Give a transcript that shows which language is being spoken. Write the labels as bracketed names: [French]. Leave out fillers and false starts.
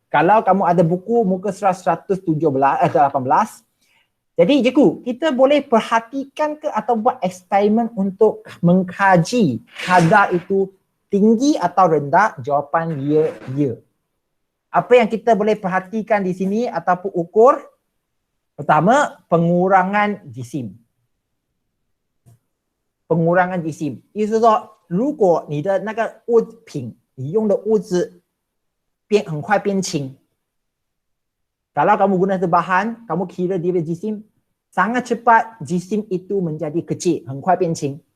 [Malay] Kalau kamu ada buku muka surat 117 atau 18, jadi cikgu, kita boleh perhatikan ke atau buat eksperimen untuk mengkaji kadar itu tinggi atau rendah? Jawapan ya, ya. Apa yang kita boleh perhatikan di sini ataupun ukur? Pertama, pengurangan jisim. Pengurangan jisim， [Chinese] 意思说，如果你的那个物品，你用的物质很快变轻。 [Malay] Kalau kamu guna bahan, kamu kira dia punya jisim, sangat cepat jisim itu menjadi kecil, [Chinese] 很快变轻。